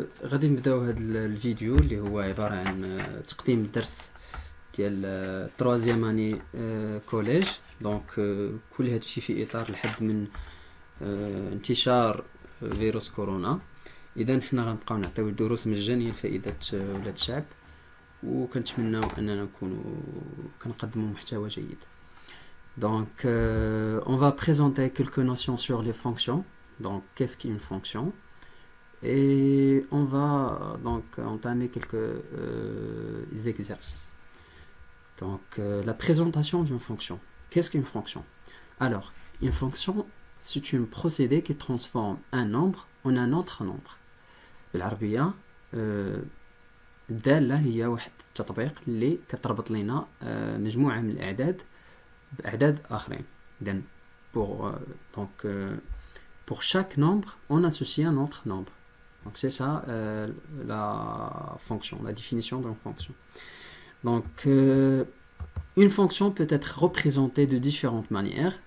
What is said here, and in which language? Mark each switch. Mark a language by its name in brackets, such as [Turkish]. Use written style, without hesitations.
[Arabic] غادي نبداو هذا الفيديو اللي هو عبارة عن تقديم الدرس ديال التروازيام اني كوليج. دونك كل هذا الشيء في اطار الحد من انتشار فيروس كورونا. اذا حنا غنبقاو نعطيو الدروس مجانية لفائدة ولاد الشعب، وكنتمناو اننا نكونوا كنقدموا محتوى جيد. [French] Donc, on va présenter quelques notions sur les fonctions. Donc, qu'est-ce qu'une fonction? Et on va donc entamer quelques exercices. Donc, la présentation d'une fonction. Qu'est-ce qu'une fonction? Alors, une fonction, c'est un procédé qui transforme un nombre en un autre nombre. [Arabic] بالعربية الدالة هي واحد التطبيق اللي كتربط لنا مجموعة من الأعداد بأعداد آخرين. [French] Donc, pour chaque nombre, on associe un autre nombre. Donc, c'est ça la fonction, la définition d'une fonction. Donc, une fonction peut être représentée de différentes manières.